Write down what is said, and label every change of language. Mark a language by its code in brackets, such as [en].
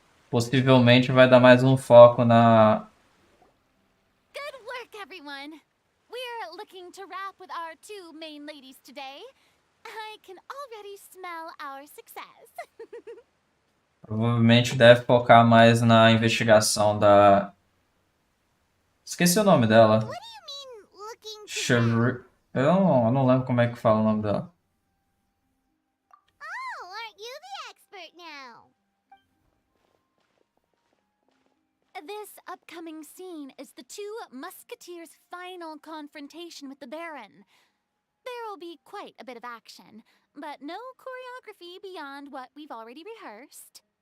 [pt] Possivelmente vai dar mais um foco na... [en] Good work, everyone! We're looking to wrap with our 2 main ladies today. I can already smell our success. [pt] Provavelmente deve focar mais na investigação da... Esqueci o nome dela. [en] What do you mean, looking to Shri... [pt] Eu não lembro como é que fala o nome dela. [en] Oh, aren't you the expert now? This upcoming scene is the 2 musketeers' final confrontation with the Baron. There will be quite a bit of action, but no choreography beyond what we've already rehearsed.